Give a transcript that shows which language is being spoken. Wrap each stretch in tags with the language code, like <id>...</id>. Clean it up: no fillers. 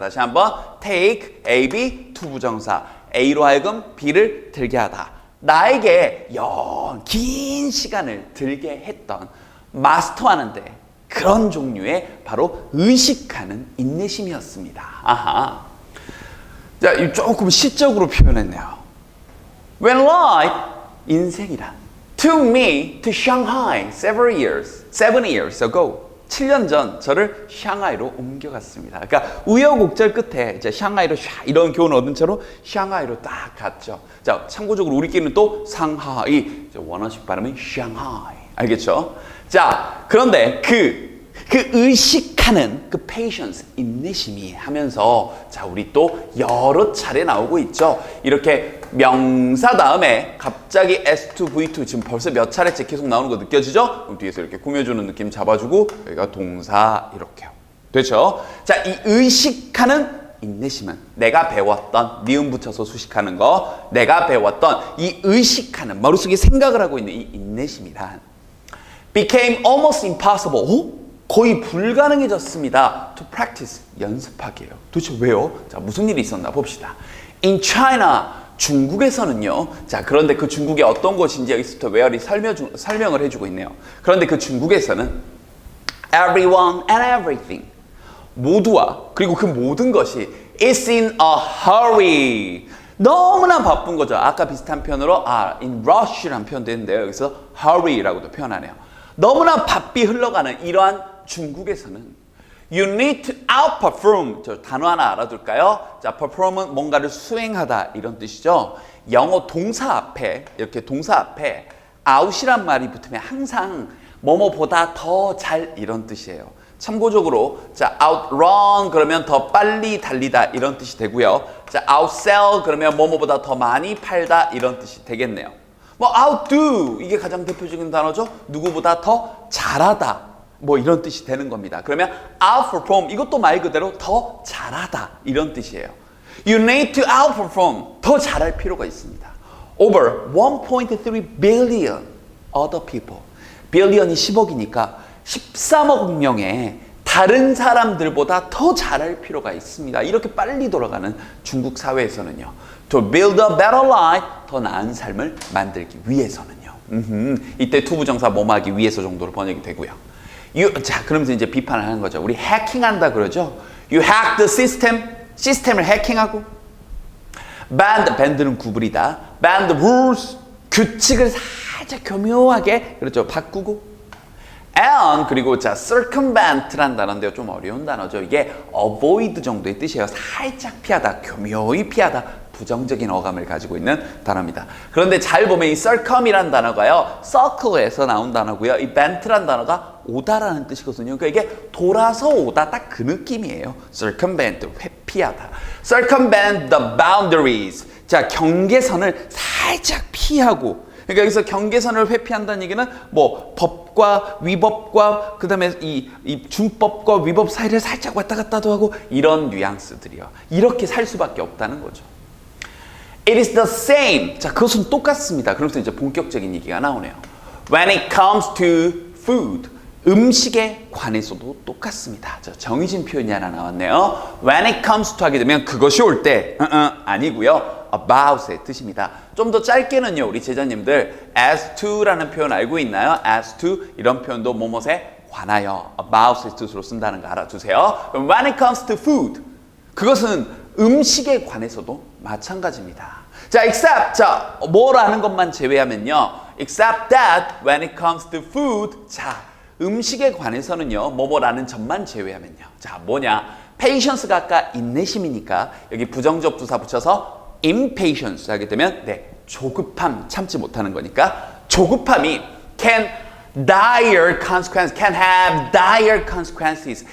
<ko>다시 한번 take, A, B, 투부정사 A로 하여금 B를 들게 하다. 나에게 긴 시간을 들게 했던 마스터하는데 그런 종류의 바로 의식하는 인내심이었습니다. 아하. 자, 조금 시적으로 표현했네요.</ko> <en>When life,</en> <ko>인생이란</ko> <en>took me to Shanghai 7 years ago.</en> <ko>7년 전 저를 샹하이로 옮겨갔습니다. 그러니까 우여곡절 끝에 이제 샹하이로 이런 교훈을 얻은 채로 샹하이로 딱 갔죠. 자, 참고적으로 우리끼리는 또 상하이, 원어식 발음은 샹하이. 알겠죠? 자, 그런데 그 그 의식하는 그 patience, 인내심이 하면서 자, 우리 또 여러 차례 나오고 있죠. 이렇게 명사 다음에 갑자기 S2, V2 지금 벌써 몇 차례째 계속 나오는 거 느껴지죠? 그럼 뒤에서 이렇게 꾸며주는 느낌 잡아주고 여기가 동사 이렇게요. 됐죠? 자, 이 의식하는 인내심은 내가 배웠던 니은 붙여서 수식하는 거, 내가 배웠던 이 의식하는 머릿속에 생각을 하고 있는 이 인내심이란</ko> <en>became almost impossible.</en> <ko>거의 불가능해졌습니다.</ko> <en>To practice, 연습하기예요.</en> <ko>도대체 왜요? 자, 무슨 일이 있었나 봅시다.</ko> <en>In China, 중국에서는요.</en> <ko>자, 그런데 그 중국이 어떤 곳인지 여기서부터 where이 설명을 해주고 있네요. 그런데 그 중국에서는</ko> <en>everyone and everything,</en> <ko>모두와 그리고 그 모든 것이</ko> <en>is in a hurry.</en> <ko>너무나 바쁜 거죠. 아까 비슷한 표현으로 in rush라는 표현도 있는데요. 여기서 hurry라고도 표현하네요. 너무나 바삐 흘러가는 이러한 중국에서는</ko> <en>you need to outperform.</en> <ko>저 단어 하나 알아둘까요? 자, perform은 뭔가를 수행하다 이런 뜻이죠. 영어 동사 앞에 이렇게 동사 앞에 out이란 말이 붙으면 항상 뭐뭐보다 더 잘 이런 뜻이에요. 참고적으로 자, outrun 그러면 더 빨리 달리다 이런 뜻이 되고요. 자, outsell 그러면 뭐뭐보다 더 많이 팔다 이런 뜻이 되겠네요. 뭐 outdo 이게 가장 대표적인 단어죠. 누구보다 더 잘하다 뭐 이런 뜻이 되는 겁니다. 그러면 outperform 이것도 말 그대로 더 잘하다 이런 뜻이에요.</ko> <en>You need to outperform</en> <ko>더 잘할 필요가 있습니다.</ko> <en>Over 1.3 billion other people.</en> <ko>billion이 10억이니까 13억 명의 다른 사람들보다 더 잘할 필요가 있습니다. 이렇게 빨리 돌아가는 중국 사회에서는요.</ko> <en>To build a better life,</en> <ko>더 나은 삶을 만들기 위해서는요. 이때 투부정사 뭐뭐하기 위해서 정도로 번역이 되고요. 자, 그러면서 이제 비판을 하는 거죠. 우리 해킹한다 그러죠.</ko> <en>You hack the system,</en> <ko>시스템을 해킹하고 밴드는 구부리다.</ko> <en>bend the rules,</en> <ko>규칙을 살짝 교묘하게 그렇죠. 바꾸고 and 그리고 자 circumvent란 단어인데요. 좀 어려운 단어죠. 이게 avoid 정도의 뜻이에요. 살짝 피하다, 교묘히 피하다. 부정적인 어감을 가지고 있는 단어입니다. 그런데 잘 보면 이 circum이란 단어가요. circle에서 나온 단어고요. 이 vent란 단어가 오다라는 뜻이거든요. 그러니까 이게 돌아서 오다 딱 그 느낌이에요. circumvent, 회피하다.</ko> <en>circumvent the boundaries.</en> <ko>자, 경계선을 살짝 피하고 그러니까 여기서 경계선을 회피한다는 얘기는 뭐 법과 위법과 그다음에 이 준법과 위법 사이를 살짝 왔다 갔다도 하고 이런 뉘앙스들이요. 이렇게 살 수밖에 없다는 거죠.</ko> <en>It is the same.</en> <ko>자, 그것은 똑같습니다. 그러면서 이제 본격적인 얘기가 나오네요.</ko> <en>When it comes to food.</en> <ko>음식에 관해서도 똑같습니다. 자, 정의진 표현이 하나 나왔네요. When it comes to 하게 되면 그것이 올 때 아니고요. about의 뜻입니다. 좀 더 짧게는요. 우리 제자님들 as to라는 표현 알고 있나요? as to 이런 표현도 뭐뭐에 관하여 about의 뜻으로 쓴다는 거 알아두세요. 그럼 when it comes to food 그것은 음식에 관해서도 마찬가지입니다. 자, except 자 뭐라는 것만 제외하면요.</ko> <en>except that when it comes to food</en> <ko>자 음식에 관해서는요. 뭐뭐라는 점만 제외하면요. 자, 뭐냐? patience가 아까 인내심이니까 여기 부정적 부사 붙여서 impatience 하게 되면 네, 조급함 참지 못하는 거니까 조급함이</ko> <en>can dire consequences, can have dire consequences.</en>